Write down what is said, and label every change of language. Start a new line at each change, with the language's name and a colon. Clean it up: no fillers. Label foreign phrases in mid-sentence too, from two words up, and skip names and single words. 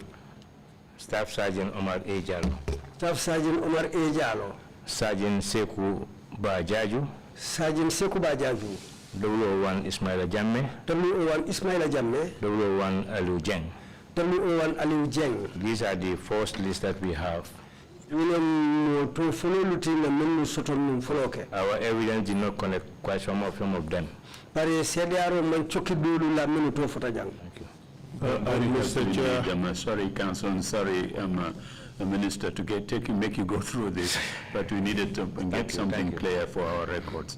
English: Staff Sergeant Omar A. Jallo, Staff Sergeant Omar A. Jallo, Sergeant Seku Bajaju, Sergeant Seku Bajaju, WO1 Ismaila Jamme, WO1 Ismaila Jamme, WO1 Aliu Jeng. WO1 Aliu Jeng. These are the first list that we have. Our evidence did not connect quite some of them. Thank you. Mr. Chair. Sorry, Council, and sorry, Minister, to make you go through this, but we needed to get something clear for our records.